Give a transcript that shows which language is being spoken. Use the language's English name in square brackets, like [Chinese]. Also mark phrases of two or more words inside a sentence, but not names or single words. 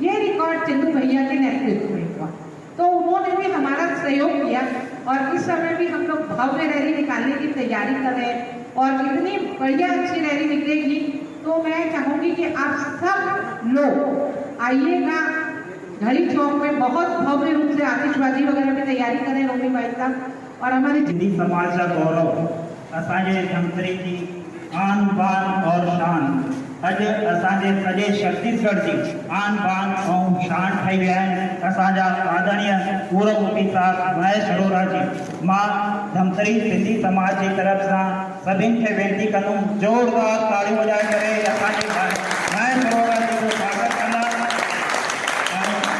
[Hindi] ये रिकॉर्ड चंदू भैया के नेतृत्व में हुआ। तो उन्होंने भी हमारा सहयोग किया और इस समय भी हम लोग भव्य रैली निकालने की तैयारी कर रहे हैं और इतनी बढ़िया अच्छी रैली निकलेगी। तो मैं चाहूंगी कि आप सब लोग आइएगा घड़ी चौक में, बहुत भव्य रूप से आतिशबाजी वगैरह की तैयारी करें रोमी भाई साहब। और हमारे सिंधी समाज का गौरव, [Sindhi] असांजे धमतरी [Hindi] की आन बान और शान, [Sindhi] अॼु असांजे सॼे छत्तीसगढ़ जी आन बान ऐं शान ठही विया आहिनि असांजा आदरणीय पूर्व मुखी साहब महेश अरोड़ा जी। मां धमतरी सिंधी समाज जी तरफ़ सां सभिनि खे वेनिती कंदुमि, ज़ोरदार ताड़ियूं वॼाए करे असांजे महेश अरोड़ा जी जो स्वागत कंदा।